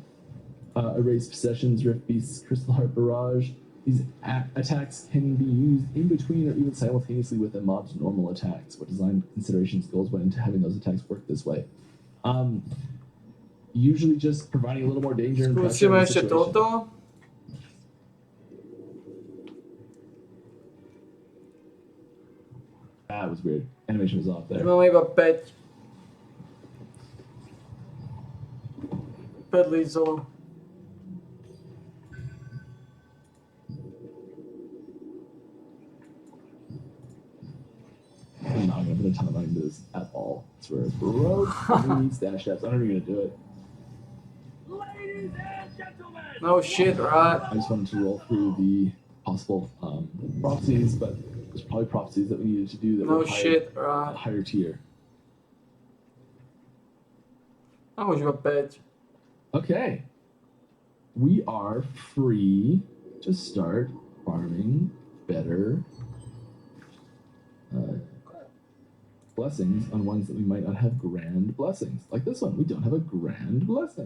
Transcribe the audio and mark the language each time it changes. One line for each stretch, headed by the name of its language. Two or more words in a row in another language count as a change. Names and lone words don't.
English: Erase Possessions, Rift Beasts, Crystal Heart Barrage. These attacks can be used in between or even simultaneously with a mob's normal attacks. What design considerations, goals went into having those attacks work this way? Usually just providing a little more danger and pressure.
Slovak: Skúsime ešte toto.
English: That was weird. Animation was off there.
Slovak: Máme iba 5. 5 lízov.
English: I'm not gonna put a ton of money into this at all. It's where it's broke. Who needs dash apps? I'm not even gonna do it. Ladies and gentlemen! No shit, right? I just wanted to roll through the possible prophecies, but there's probably prophecies that we needed to do that No were shit, right? higher tier.
Slovak: Mám už iba 5.
English: Okay. We are free to start farming better blessings on ones that we might not have grand blessings. Like this one, we don't have a grand blessing.